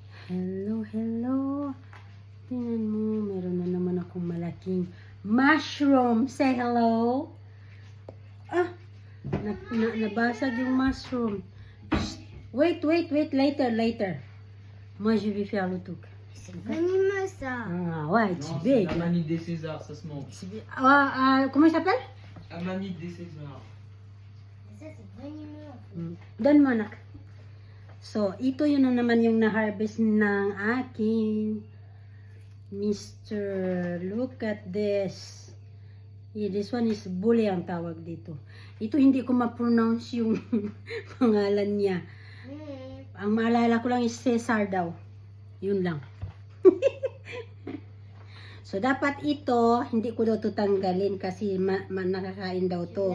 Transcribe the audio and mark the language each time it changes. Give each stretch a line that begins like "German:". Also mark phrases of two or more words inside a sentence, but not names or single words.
English: Hello, hello.
Filipino: Tingnan mo, meron na naman akong malaking mushroom.
English: Say hello.
Filipino: Nabasag yung mushroom. Shh. Wait.
English: Later.
French: Moi, je vais faire le truc. Venimeux ça. Ouais, Non, c'est c'est big. la manite des Césars, ça se mange. Comment il s'appelle? La manite des Césars. Ça c'est venimeux.
Filipino: Doon mo, anak. So, ito yun na naman yung na-harvest ng akin.
English: Mr. Look at this. Yeah, this one is bully
Filipino: ang tawag dito. Ito hindi ko ma-pronounce yung pangalan niya. Ang maalala ko lang is Cesar daw. Yun lang. So, dapat ito, hindi ko daw ito tanggalin kasi nakakain daw to.